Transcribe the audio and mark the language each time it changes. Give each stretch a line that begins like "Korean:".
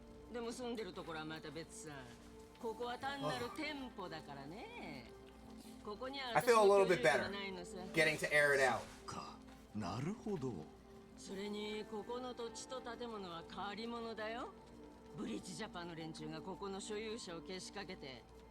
Japanese: でも住んでるところはまた別さ。ここは単なる店舗だからね。ここには
English: I feel a little bit better getting to air it out.
Japanese: なるほど。それにここの土地と建物は変わり者だよ。ブリッジジャパンの連中がここの所有者をけしかけて。